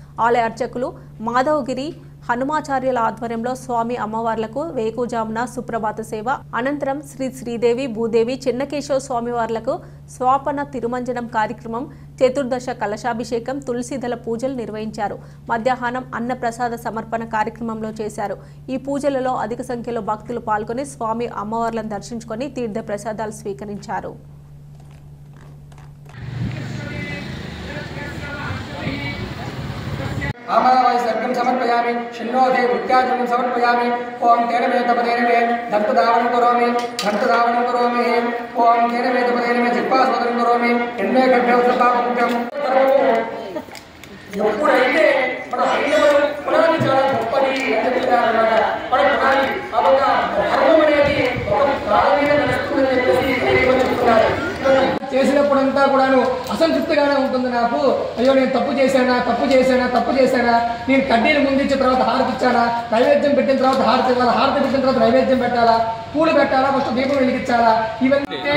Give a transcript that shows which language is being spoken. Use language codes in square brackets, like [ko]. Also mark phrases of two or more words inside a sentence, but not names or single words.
[te] ఆలయ అర్చకులు మాధవగిరి హనుమాచార్యుల ఆధ్వర్యంలో స్వామి అమ్మవార్లకు వేకుజామున సుప్రభాత సేవ అనంతరం శ్రీ శ్రీదేవి భూదేవి చెన్నకేశవ స్వామివార్లకు స్వాపన తిరుమంజనం కార్యక్రమం, చతుర్దశ కలశాభిషేకం, తులసిదళ పూజలు నిర్వహించారు. మధ్యాహ్నం అన్నప్రసాద సమర్పణ కార్యక్రమంలో చేశారు. ఈ పూజలలో అధిక సంఖ్యలో భక్తులు పాల్గొని స్వామి అమ్మవార్లను దర్శించుకొని తీర్థ ప్రసాదాలు స్వీకరించారు. [sa] आमरावाय सर्गं समर्पयामि शिन्नोधे वृत्याजनं समर्पयामि ओम तेन मे तपदेन मे दन्तधावनं करोमि ओम तेन मे तपदेन मे जिह्वास्वादनं करोमि एन्मे गड्ढे उद्रपापुण्यं [te] ఎప్పుడైతే మన హృదయం పునాది చాలా గొప్పది అని చెప్తారన్నమాట. మన పునాది అబద్ధ ధర్మం అనేది ఒక ప్రాణమైన నడుస్తుందని చెప్పేసి చెప్తున్నారు. చేసినప్పుడంతా కూడాను అసంతృప్తిగానే ఉంటుంది. నాకు అయ్యో నేను తప్పు చేశానా, నేను కడ్డీని ముందించిన తర్వాత హారతి ఇచ్చానా, నైవేద్యం పెట్టిన తర్వాత హారతి ఇవ్వాలా, హారతి పెట్టిన తర్వాత నైవేద్యం పెట్టాలా, పూలు పెట్టాలా, ఫస్ట్ దీపం వెలిగించాలా, ఇవన్నీ